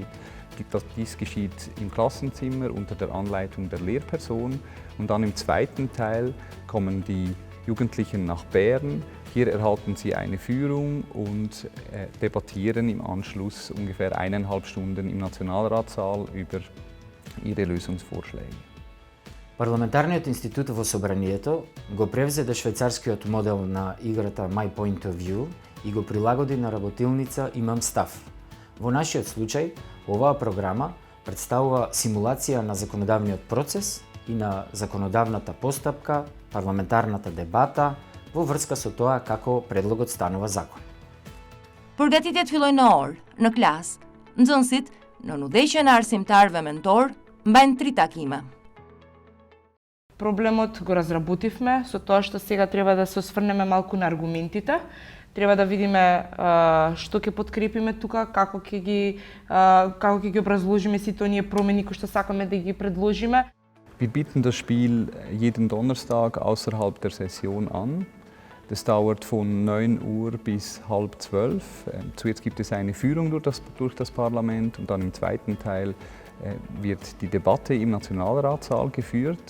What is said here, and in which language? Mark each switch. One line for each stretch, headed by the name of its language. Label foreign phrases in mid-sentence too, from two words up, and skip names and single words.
German: Dies geschieht im Klassenzimmer unter der Anleitung der Lehrperson. Und dann im zweiten Teil kommen die Jugendlichen nach Bern. Hier erhalten sie eine Führung und debattieren im Anschluss ungefähr 1,5 Stunden im Nationalratssaal über ihre Lösungsvorschläge.
Macedonian: Парламентарниот институт во Собранието го превзеде швајцарскиот модел на играта My Point of View и го прилагоди на работилница Имам став. Во нашиот случај, оваа програма представува симулација на законодавниот процес и на законодавната постапка, парламентарната дебата во врска со тоа како предлогот станува закон.
Albanian: Përgatitjet fillojnë në orë, në klasë. Nxënësit, në udhëheqjen e arsimtarëve mentor, mbajnë 3 takime.
Macedonian: Проблемот го разработивме со тоа што сега треба да се осврнеме малку на аргументите. Треба да видиме што ќе подкрепиме тука, како ќе ги образложиме сите оние промени кои што сакаме да ги предложиме.
German: Wir bieten das Spiel jeden Donnerstag außerhalb der Session an. Das dauert von 9 Uhr bis 11:30. Zuerst gibt es eine Führung durch das Parlament und dann im zweiten Teil wird die Debatte im Nationalratssaal geführt.